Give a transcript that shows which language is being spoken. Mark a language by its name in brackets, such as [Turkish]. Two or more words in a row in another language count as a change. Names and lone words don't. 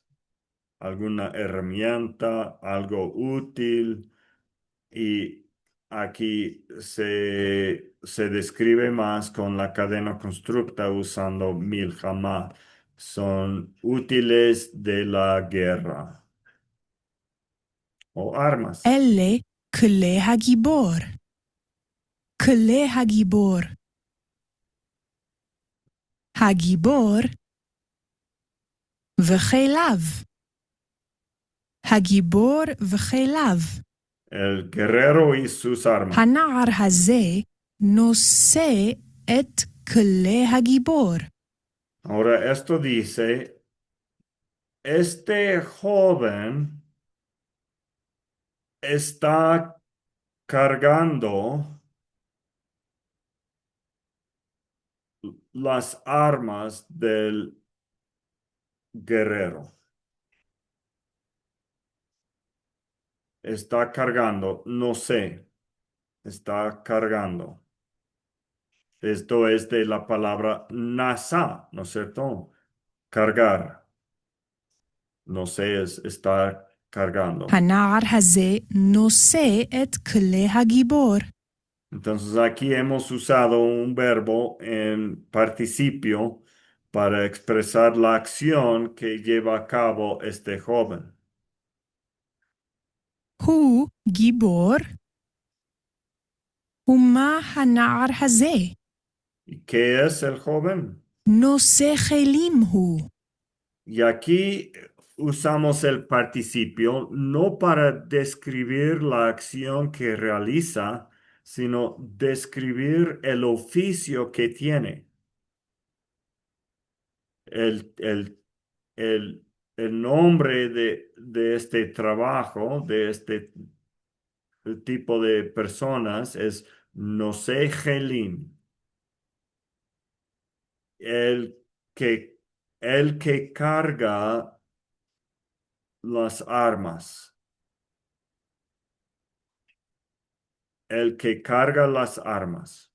[Spanish] Alguna herramienta, algo útil. Y aquí se describe más con la cadena constructa usando milhama. Son útiles de la guerra o armas. [Hebrew] אלה כלי הגיבור. כלי הגיבור. הגיבור וכליו. הגיבור וכליו. [Spanish] El guerrero y sus armas. [Hebrew] הנער הזה נושא את כלי הגיבור. [Spanish] Ahora esto dice, este joven está cargando las armas del guerrero. Está cargando, no sé, está cargando. Esto es de la palabra nasa, ¿no es cierto? Cargar. No sé, es estar cargando. [Hebrew] הנער הזה נושא את כלי הגיבור. [Spanish] Entonces aquí hemos usado un verbo en participio para expresar la acción que lleva a cabo este joven. [Hebrew] הוא גיבור? ומה הנער הזה? [Spanish] ¿Y qué es el joven? [Hebrew] נושא כלים הוא. [Spanish] Y aquí usamos el participio no para describir la acción que realiza, sino describir el oficio que tiene. El, el, el nombre de este trabajo, de este tipo de personas, es [Hebrew] נושא כלים, [Spanish] el que, el que carga las armas, el que carga las armas.